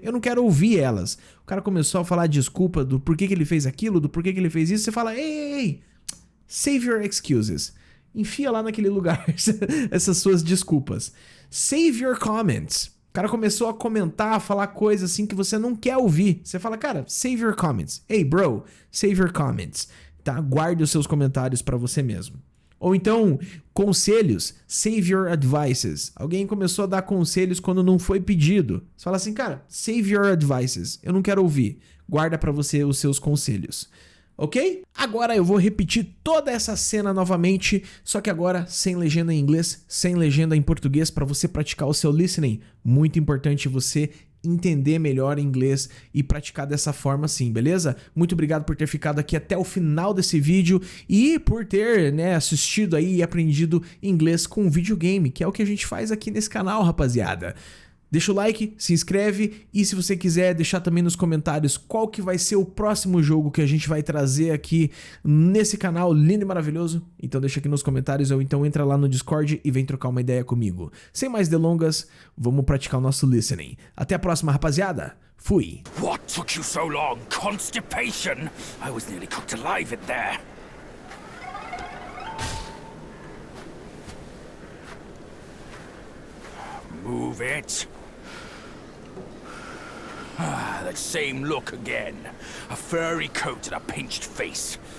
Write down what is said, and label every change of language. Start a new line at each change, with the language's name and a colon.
Portuguese: Eu não quero ouvir elas. O cara começou a falar desculpa do porquê que ele fez aquilo, do porquê que ele fez isso, você fala, ei.
English: Save your excuses.
Portuguese: Enfia lá naquele lugar essas suas desculpas.
English: Save your comments.
Portuguese: O cara começou a comentar, a falar coisas assim que você não quer ouvir. Você fala, cara,
English: save your comments. Hey, bro, save your comments.
Portuguese: Tá? Guarde os seus comentários para você mesmo. Ou então, conselhos,
English: save your advices.
Portuguese: Alguém começou a dar conselhos quando não foi pedido. Você fala assim, cara,
English: save your advices.
Portuguese: Eu não quero ouvir. Guarda para você os seus conselhos. Ok? Agora eu vou repetir toda essa cena novamente, só que agora sem legenda em inglês, sem legenda em português, para você praticar o seu listening. Muito importante você entender melhor inglês e praticar dessa forma assim, beleza? Muito obrigado por ter ficado aqui até o final desse vídeo e por ter, assistido aí e aprendido inglês com videogame, que é o que a gente faz aqui nesse canal, rapaziada. Deixa o like, se inscreve e se você quiser deixar também nos comentários qual que vai ser o próximo jogo que a gente vai trazer aqui nesse canal lindo e maravilhoso, então deixa aqui nos comentários ou então entra lá no Discord e vem trocar uma ideia comigo. Sem mais delongas, vamos praticar o nosso listening. Até a próxima, rapaziada. Fui!
English: What took you so long? Constipation? I was nearly cooked alive in there. Move it. That same look again. A furry coat and a pinched face.